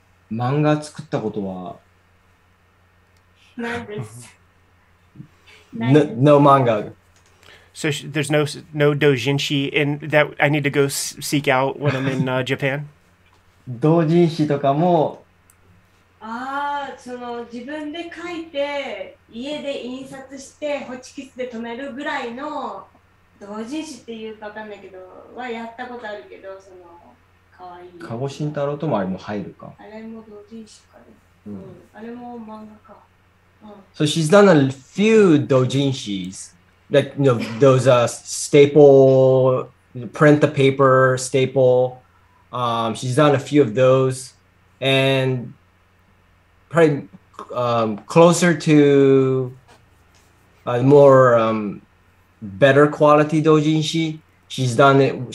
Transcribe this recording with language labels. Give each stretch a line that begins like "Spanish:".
Japanese: 漫画作ったことはないです。
English: No manga. So there's no doujinshi in that I need to go seek out when I'm in Japan?
Japanese: 同人誌とかもその自分で書いて家で印刷してホチキスで留めるぐらいの同人誌っていうかわかんないけどはやったことあるけど、そのかわいい籠慎太郎ともあれも入るか。あれも同人誌かね。あれも漫画か。
English: So she's done a few doujinshis, like those staple print the paper staple. She's done a few of those, and probably closer to more better quality doujinshi. She's done it.